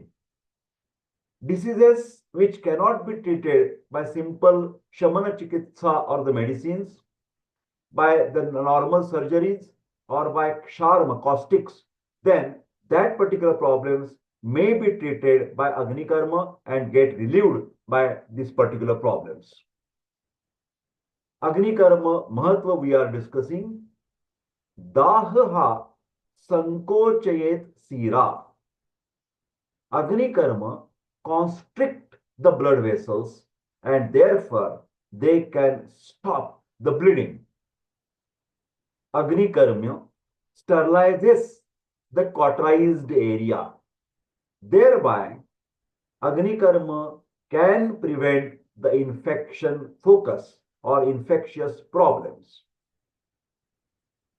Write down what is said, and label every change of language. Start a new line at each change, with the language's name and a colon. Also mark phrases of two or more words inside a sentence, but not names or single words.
English: Diseases which cannot be treated by simple
Sanskrit: शमन चिकित्सा
English: or the medicines, by the normal surgeries or by ksharma, caustics, then that particular problems may be treated by Agni Karma and get relieved by these particular problems.
Sanskrit: अग्नि कर्म महत्त्व
English: we are discussing.
Sanskrit: दाह संकोचयेत् सिरा.
English: Agni Karma constrict the blood vessels and therefore they can stop the bleeding. Agni Karma sterilizes the cauterized area. Thereby, Agni Karma can prevent the infection focus or infectious problems.